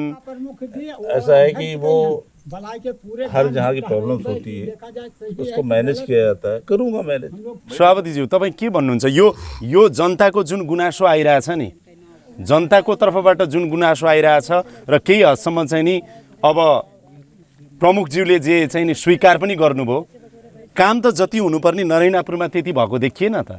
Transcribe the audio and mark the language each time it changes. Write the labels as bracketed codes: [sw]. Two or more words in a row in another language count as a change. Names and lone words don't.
[hi] प्रमुख जी ऐसा है कि वो भलाई के पूरे हर जहाँ की प्रॉब्लम्स होती है देखा जाए सही उसको मैनेज किया जाता है, करूँगा मैनेज। [ne] सभापतिज्यू तपाईँ के भन्नुहुन्छ यो जनताको जुन गुनासो आइरहेछ नि जनताको तर्फबाट जुन गुनासो आइरहेछ र केही हदसम्म चाहिँ नि अब प्रमुखज्यूले जे चाहिँ नि स्वीकार पनि गर्नुभयो काम त जति हुनुपर्ने नरैनापुरमा त्यति भएको देखिएन त